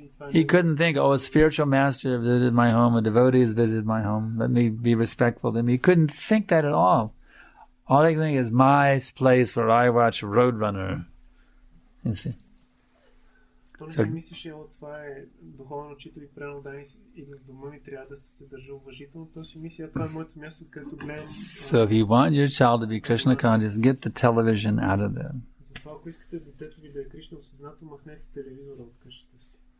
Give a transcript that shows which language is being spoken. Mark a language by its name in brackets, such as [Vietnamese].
[English] He couldn't think, a spiritual master visited my home, a devotee has visited my home. Let me be respectful to him. He couldn't think that at all. All he could think is my place where I watch Roadrunner. You see. [Bulgarian] То не си мислеше, това е духовен учител и прямо и в дома ми трябва да се държа уважително. То си мисля, това е моето място, където гледам. [English] So if you want your child to be Krishna conscious, get the television out of there. [Bulgarian] Затова, ако искате детето ви да е Кришна осъзнато, махнете телевизора от къщата си.